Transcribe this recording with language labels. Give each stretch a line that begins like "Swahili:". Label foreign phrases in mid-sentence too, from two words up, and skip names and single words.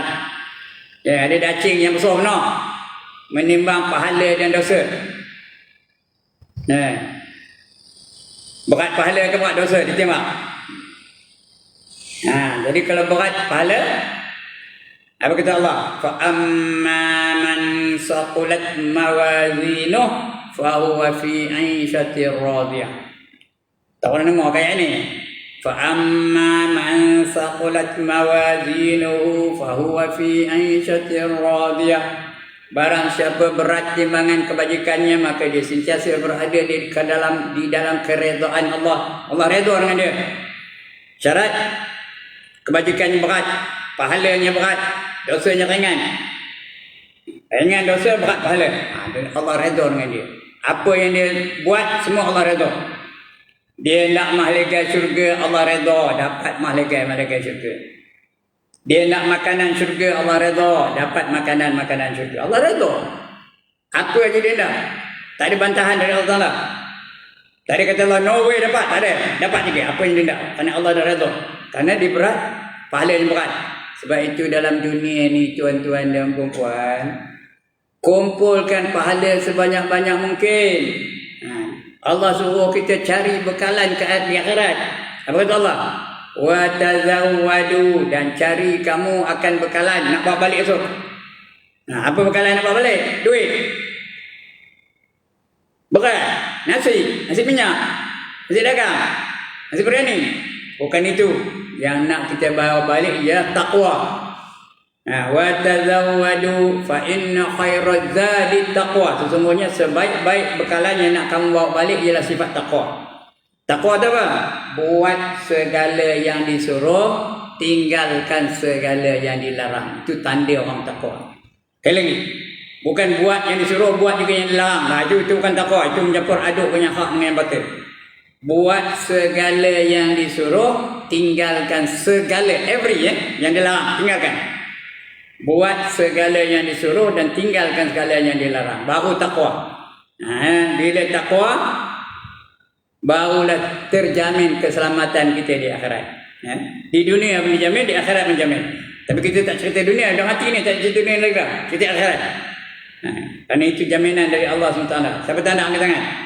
Malay: Ada dacing yang besar benar menimbang pahala dan dosa. Berat pahala ke berat dosa ditimbang. Jadi kalau berat pahala, apa kata Allah?
Arabic: فأما من ثقلت موازينه فهو في عيشة راضية.
Malay: Tak pernah dengar kayak ni.
Arabic: فأما من ثقلت موازينه فهو في عيشة راضية.
Malay: Barang siapa berat timbangan kebajikannya, maka dia sentiasa berada di dalam keredaan Allah. Allah redha dengan dia. Syarat kebajikannya berat, pahalanya berat, dosanya ringan. Ringan dosa, berat pahala. Allah redha dengan dia. Apa yang dia buat semua Allah redha. Dia nak mahligai syurga, Allah redha, dapat mahligai syurga. Dia nak makanan syurga, Allah redha, dapat makanan syurga. Allah redha. Apa aja dia nak. Tak ada bantahan dari Allah Taala. Tak ada kata Allah
English: no way
Malay: dapat, tak ada. Dapat juga apa yang dia nak. Kerana Allah dah redha. Kerana dia berat, pahala yang berat. Sebab itu dalam dunia ni tuan-tuan dan puan-puan, kumpulkan pahala sebanyak-banyak mungkin. Allah suruh kita cari bekalan ke akhirat. Apa kata Allah?
Arabic: وتزودوا,
Malay: dan cari kamu akan bekalan nak bawa balik esok. Apa bekalan nak bawa balik? Duit. Berat, nasi minyak, nasi dagang, nasi biryani. Bukan itu. Yang nak kita bawa balik ialah taqwa.
Arabic: وتزودوا فإن خير الزاد التقوى.
Malay: Sesungguhnya sebaik-baik bekalan yang nak kamu bawa balik ialah sifat taqwa. Taqwa itu apa? Buat segala yang disuruh, tinggalkan segala yang dilarang. Itu tanda orang taqwa. Sekali lagi, bukan buat yang disuruh, buat juga yang dilarang. Itu bukan taqwa. Itu mencampur aduk dengan hak dengan yang batil. Buat segala yang disuruh, tinggalkan segala yang dilarang, tinggalkan. Buat segala yang disuruh dan tinggalkan segala yang dilarang. Baru taqwa. Bila taqwa, barulah terjamin keselamatan kita di akhirat. Di dunia menjamin, di akhirat menjamin. Tapi kita tak cerita dunia, dah mati ni tak cerita dunia lagi dah. Cerita akhirat. Kerana itu jaminan dari Allah SWT. Siapa tak nak angkat tangan?